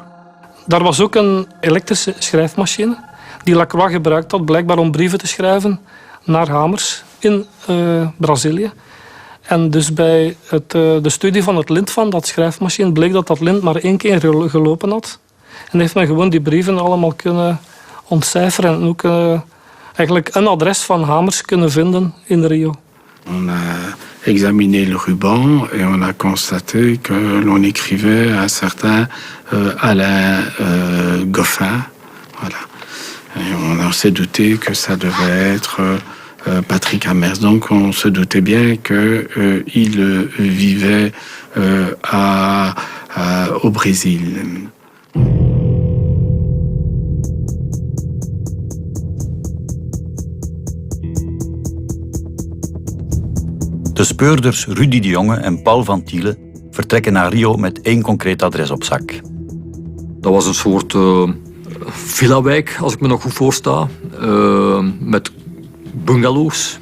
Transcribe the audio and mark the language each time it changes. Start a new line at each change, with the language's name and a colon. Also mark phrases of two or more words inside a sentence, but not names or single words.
Dutch: Daar was ook een elektrische schrijfmachine die Lacroix gebruikt had, blijkbaar om brieven te schrijven naar Hamers in Brazilië. En dus bij de studie van het lint van dat schrijfmachine bleek dat lint maar 1 keer gelopen had. En heeft men gewoon die brieven allemaal kunnen ontcijferen en ook eigenlijk een adres van Hamers kunnen vinden in Rio.
French: On a examiné le ruban et on a constaté que l'on écrivait un certain Alain Goffin. Voilà. Et on s'est douté que ça devait être Patrick Hamers. Donc on se doutait bien qu'il vivait au Brésil.
Dutch: De speurders Rudy de Jonge en Paul van Tiele vertrekken naar Rio met 1 concreet adres op zak. Dat was een soort villa-wijk, als ik me nog goed voorsta, met bungalows.